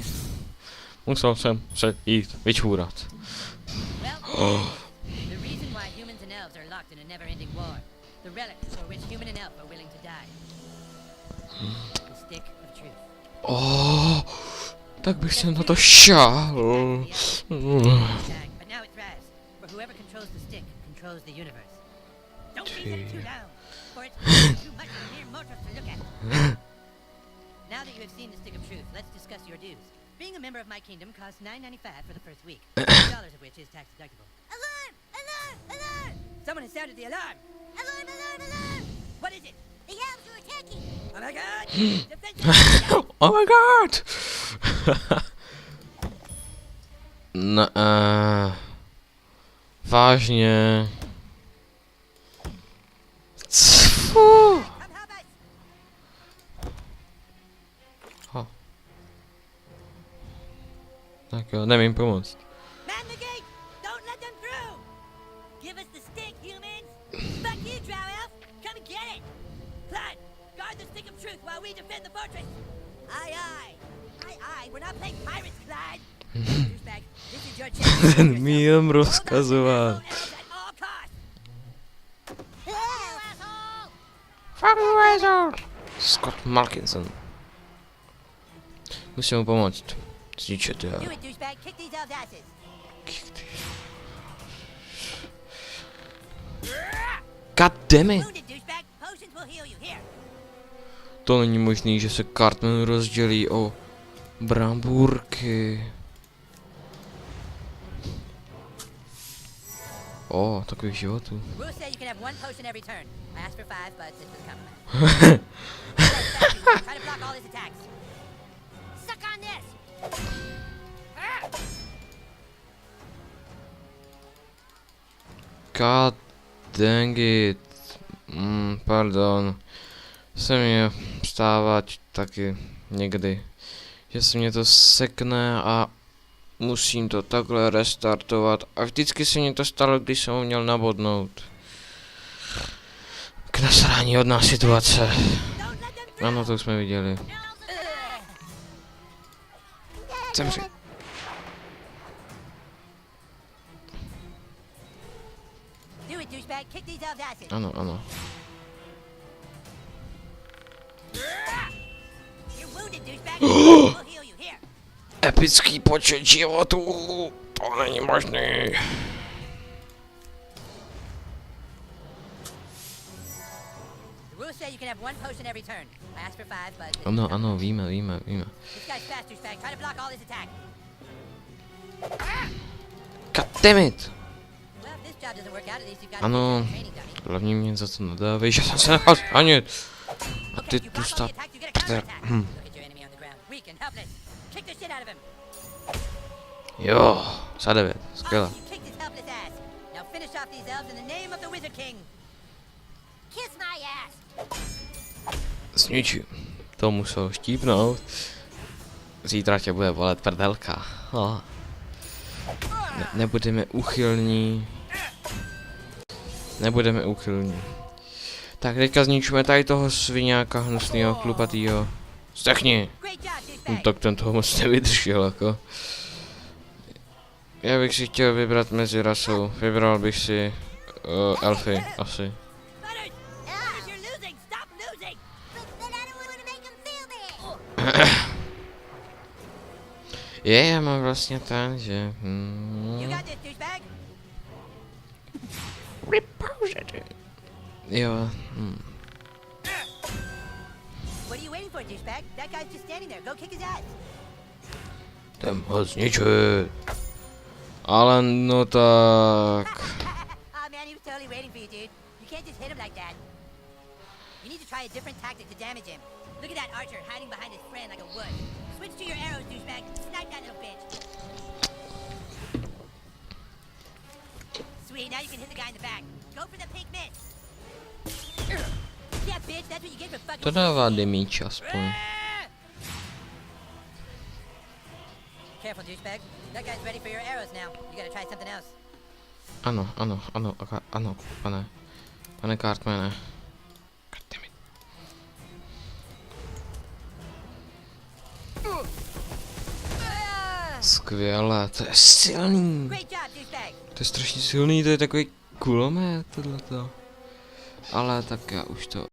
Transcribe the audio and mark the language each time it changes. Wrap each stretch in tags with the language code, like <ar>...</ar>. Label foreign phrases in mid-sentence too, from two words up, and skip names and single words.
<cs>Musel jsem se jít vyčůrat.</cs> <en>Well, the reason why humans and elves are locked in a never-ending war, the relic for which human and elf are willing to die. The stick of truth.</en> <cs>Oh, tak bych se na to šáhl.</cs> <en>But now it thrives, for whoever controls the stick controls the universe. Don't reason it too loud, for it's too much for mere mortals to look at. Now that you have seen the stick of truth, let's discuss your dues. Being a member of my kingdom costs $9.95 for the first week, $2 of which is tax deductible. Alarm! Alarm! Alarm! Someone has sounded the alarm! Alarm! What is it? The elves are attacking! Oh my god! Defense! Oh my god!</en> <cs>No, vážně. Fu.</cs> <en>Come help us!</en> <cs>Ha. Tak jo, nevím pomoct.</cs> <en>Man the gate! Don't let them through! Give us the stick, humans! Fuck you, Drow Elf! Come and get it! Blood! Guard the stick of truth while we defend the fortress! Aye, aye! Aye, aye! We're not playing pirates, Clyde! Douchebag, this is your chance.</en> <cs>Ten mi jen rozkazoval.</cs> <en>Hold on to the elf at all costs. Asshole! Fuck you, asshole! Scott Malkinson.</en> <cs>Musím mu pomoct. Zničit já.</cs> <en>Do it, douchebag! Kick these elves' asses! God damn it! Wounded, douchebag! Potions will heal you. Here!</en> <cs>To není možný, že se Cartman rozdělí o brambůrky. O, takových životů.</cs> <en>Rules say you can have one potion every turn. I asked for 5, but this was compromise. Try to block all his attacks. Suck on this! God dang it.</en> <cs>Pardon. Se mě stávat taky někdy, že se mě to sekne a musím to takhle restartovat. A vždycky se mě to stalo, když jsem ho měl nabodnout. K nasrání hodná situace.</cs> <en>Don't let them through!</en> <cs>Ano, to už jsme viděli. Zemři.</cs> <en>Do it, douchebag! Kick these elves' asses!</en> <cs>Ano, ano.</cs> <en>You're wounded, douchebag! We'll heal you. Here!</en> <cs>Epický počet životů. To není možný.</cs> <en>The rules say you can have one potion every turn. I asked for 5, but this</en> <cs>Ano,</cs> <en>was</en> <cs>ano,</cs> <en>compromise.</en> <cs>víme, víme, víme.</cs> <en>This guy's fast, douchebag. Try to block all his attacks. God damn it. Well, if this job doesn't work out, at least you've got</en> <cs>Ano,</cs> <en>a training dummy.</en> <cs>hlavně mě za to nadávej, že jsem se nechal zranit. A ty</cs> <en>Okay, you</en> <cs>tu</cs> <en>block all</en> <cs>stav...</cs> <en>the attacks, you get a counterattack. Look at your enemy on the ground, weak and helpless. Kick the shit out of him.</en> <cs>Jo, za 9, skvěle.</cs> <en>Awesome, you kicked his helpless ass. Now finish off these elves in the name of the Wizard King. Kiss my ass.</en> <cs>Zničím. To musel štípnout. Zítra tě bude bolet prdelka. Oh. Nebudeme uchylní. Nebudeme uchylní. Tak teďka zničíme tady toho sviňáka hnusnýho, chlupatýho. Zdechni!</cs> <en>Great job,</en> <cs>No,</cs> <en>douchebag.</en> <cs>tak ten toho moc nevydržel, jako. Já bych si chtěl vybrat mezi rasou. Vybral bych si elfy, asi.</cs> <en>Butters, Butters, you're losing. Stop losing. But I don't want to make him feel bad.</en> <cs>Já mám vlastně ten, že...</cs> <en>You got this, douchebag.</en> <cs>Jo,</cs> <en>What are you waiting for, douchebag? That guy's just standing there. Go kick his ass.</en> <cs>jdem ho zničit. Ale no tak...</cs> <en>Oh man, he was totally waiting for you, dude. You can't just hit him like that. You need to try a different tactic to damage him. Look at that archer hiding behind his friend like a wood. Switch to your arrows, douchebag. Snipe that little bitch. Sweet, now you can hit the guy in the back. Go for the pink miss. Yeah, bitch, that's what you get for fucking.</en> <cs>To dává damage aspoň.</cs> <en>Careful, douchebag. That guy's ready for your arrows now. You gotta try something else.</en> <cs>Ano, ano, ano, ano, pane Cartmane. Goddammit. Skvěle, to je silný.</cs> <en>Great job, douchebag.</en> <cs>To je strašně silný, to je takový kulomet, tohleto. Ale tak já už to</cs>